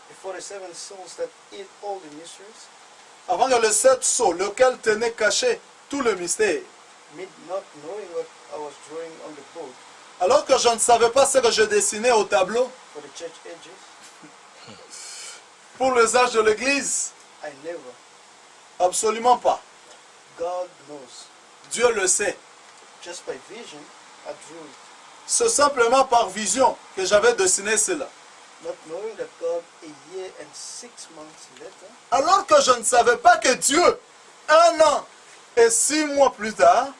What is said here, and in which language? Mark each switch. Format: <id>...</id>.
<en>before the 7 souls that eat all the mysteries,</en> <fr>avant que les 7 sceaux, lequel tenait caché tout le mystère,</fr> <en>me not knowing what I was drawing on the board</en> <fr>alors que je ne savais pas ce que je dessinais au tableau</fr> <en>for the church ages,</en> <fr>pour les âges de l'Église,</fr> <en>I never.</en> <fr>absolument pas.</fr> <en>God knows.</en> <fr>Dieu le sait.</fr> <en>Just by vision, I drew it.</en> <fr>C'est simplement par vision que j'avais dessiné cela.</fr> <en>Not knowing that God, a year and 6 months later,</en> <fr>Alors que je ne savais pas que Dieu, 1 an et 6 mois plus tard,</fr>